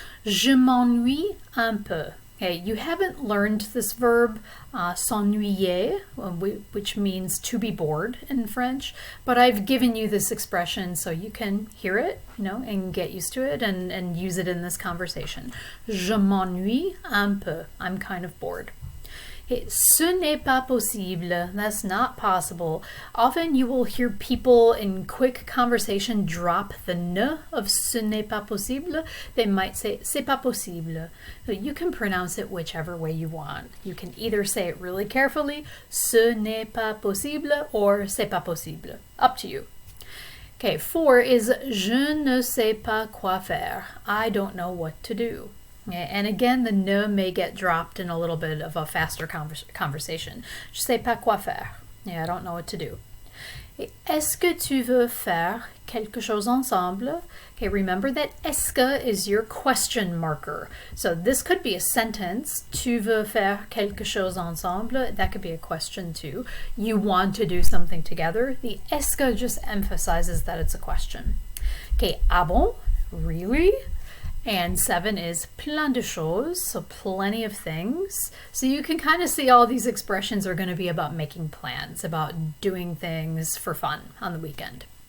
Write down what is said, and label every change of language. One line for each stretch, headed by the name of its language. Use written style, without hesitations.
French: Je m'ennuie un peu.
English: Okay, you haven't learned this verb, s'ennuyer, which means to be bored in French, but I've given you this expression so you can hear it, and get used to it and use it in this conversation.
French: Je m'ennuie un peu.
English: I'm kind of bored.
French: Okay, ce n'est pas possible.
English: That's not possible. Often you will hear people in quick conversation drop the ne of
French: ce n'est pas possible.
English: They might say
French: c'est pas possible.
English: So you can pronounce it whichever way you want. You can either say it really carefully,
French: ce n'est pas possible,
English: or
French: c'est pas possible.
English: Up to you. Okay, 4 is
French: je ne sais pas quoi faire.
English: I don't know what to do. And again, the ne may get dropped in a little bit of a faster conversation.
French: Je sais pas quoi faire.
English: I don't know what to do.
French: Est-ce que tu veux faire quelque chose ensemble?
English: Okay, remember that est-ce que is your question marker. So this could be a sentence.
French: Tu veux faire quelque chose ensemble?
English: That could be a question too. You want to do something together. The est-ce que just emphasizes that it's a question. Okay,
French: ah bon?
English: Really? And 7 is
French: plein de choses,
English: so plenty of things. So you can kind of see all these expressions are going to be about making plans, about doing things for fun on the weekend.